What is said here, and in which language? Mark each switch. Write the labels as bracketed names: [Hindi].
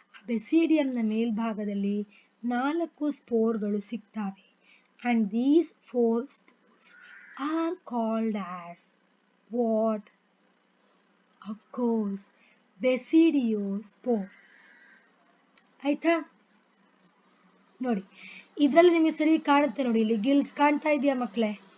[Kannada] ಬೆಸಿಡಿಯಂನ ಮೇಲ್ಭಾಗದಲ್ಲಿ 4 ಸ್ಪೋರ್ಗಳು ಸಿಗ್ತವೆ. [English] And these 4 spores are called as what? Of course, basidiospores. [Kannada] ಆಯ್ತಾ? ನೋಡಿ, ಇದರಲ್ಲಿ ನಿಮಗೆ ಸರಿ ಕಾಣುತ್ತೆ ನೋಡಿ, ಇಲ್ಲಿ ಗಿಲ್ಸ್ ಕಾಣ್ತಾ ಇದೆಯಾ ಮಕ್ಕಳೇ?